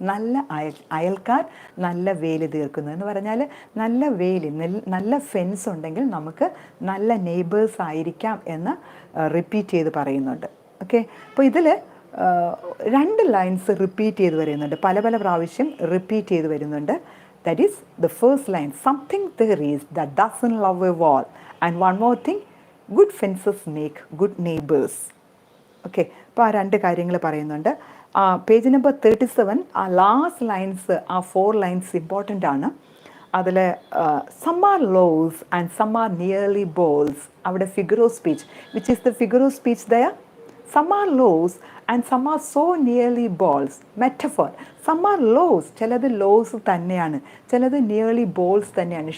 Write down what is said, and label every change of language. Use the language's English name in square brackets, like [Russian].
[Malayalam] നല്ല അയൽക്കാർ നല്ല വേലി തീർക്കുന്നു എന്ന് പറഞ്ഞാൽ നല്ല വേലി, നല്ല ഫെൻസ് ഉണ്ടെങ്കിൽ നമുക്ക് നല്ല നെയ്ബേഴ്സ് ആയിരിക്കാം എന്ന് റിപ്പീറ്റ് ചെയ്ത് പറയുന്നുണ്ട്. ഓക്കെ, അപ്പോൾ ഇതിൽ 2 ലൈൻസ് റിപ്പീറ്റ് ചെയ്ത് വരുന്നുണ്ട്, പല പല പ്രാവശ്യം റിപ്പീറ്റ് ചെയ്ത് വരുന്നുണ്ട്. [English] That is the first line, something there is that doesn't love a wall. And one more thing, good fences make good neighbors. [Malayalam] Okay, അപ്പോൾ ആ 2 കാര്യങ്ങൾ പറയുന്നുണ്ട്. പേജ് നമ്പർ 37 ആ ലാസ്റ്റ് ലൈൻസ്, ആ 4 ലൈൻസ് ഇമ്പോർട്ടൻ്റ് ആണ്. [English] അതിൽ some are lows and some are nearly balls. അവിടെ figure of speech, which is the figure of speech there? Some are lows and some are so nearly balls. Metaphor. Some are lows. [Malayalam] ചിലത് loss തന്നെയാണ്, ചിലത് nearly balls തന്നെയാണ്.